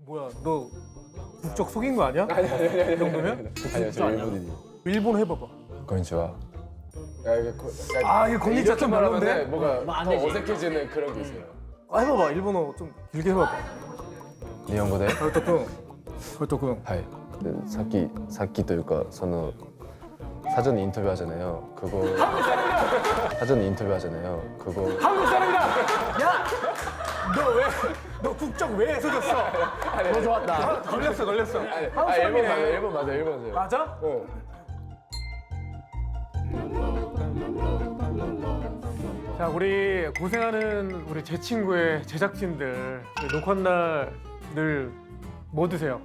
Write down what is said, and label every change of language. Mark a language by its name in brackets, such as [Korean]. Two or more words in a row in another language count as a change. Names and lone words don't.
[Korean] 뭐야, 너 국적 속인 거 아니야? 이 정도면? 아니요, 저 일본인이요. 일본 해봐봐. 건니치와. 이거 건니치와 좀 별론데? 뭔가 안 더 되지. 어색해지는 그런 게 있어요. 해봐봐. 일본어 좀 길게 해봐봐. [Japanese] 日本語でこれとくん。これとくん。はい。でさっきというかその [Korean] 사전 인터뷰 하잖아요. 그거 사전 인터뷰 하잖아요. 그거 한국 사람이다! 야! 너 국적 왜 속였어? 너 좋았다. 걸렸어. 한국 일본 사람이네. 맞아요. 일본 맞아요. 맞아? 어. 자, 우리 고생하는 우리 제 친구의 제작진들 녹화 날 늘 뭐 드세요?